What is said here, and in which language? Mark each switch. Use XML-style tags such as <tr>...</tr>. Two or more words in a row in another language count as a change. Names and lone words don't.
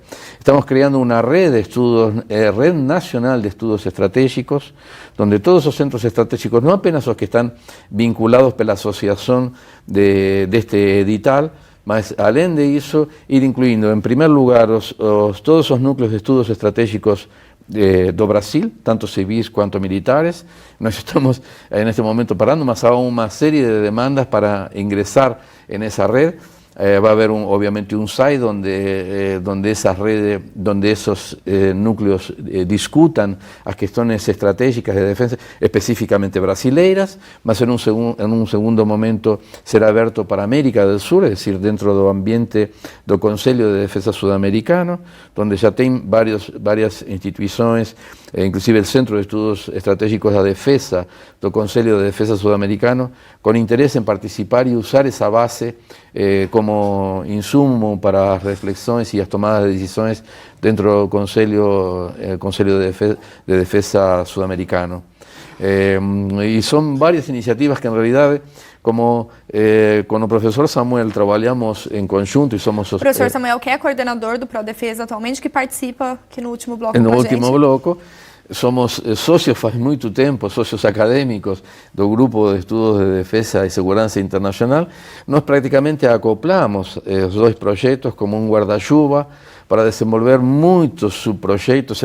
<pt>Estamos criando uma rede de estudos,</pt> <es>red nacional</es> <pt>de estudos estratégicos, donde todos os centros estratégicos, não apenas os que estão vinculados pela associação deste edital, mas além de isso, ir incluindo, em primeiro lugar, todos os núcleos de estudos estratégicos do Brasil, tanto civis quanto militares. Nós estamos neste momento parando, mas há uma série de demandas para ingressar nessa rede.</pt> <es>Va a haber obviamente un site donde esas redes, donde esos núcleos discutan las cuestiones estratégicas de defensa, específicamente brasileiras, mas en un segundo momento será abierto para América del Sur, es decir, dentro del ambiente del Conselho de Defensa Sudamericano, donde ya tem varias instituciones, inclusive el Centro de Estudos Estratégicos da Defesa do Conselho de Defensa Sudamericano, con interés en participar y usar esa base como insumo para las reflexiones y las tomadas de decisiones dentro del Conselho de Defensa Sudamericano. Y son varias iniciativas que en realidad, como con el profesor Samuel trabajamos en conjunto y somos...</es> <pt>O professor Samuel, que é coordenador do ProDefesa atualmente, que participa aqui no último bloco no com a último gente. bloco. Somos socios faz muito tempo, socios acadêmicos do Grupo de Estudos de Defesa e Segurança Internacional. Nós praticamente acoplamos os dois projetos como um guarda-chuva para desenvolver muitos subprojetos.</pt>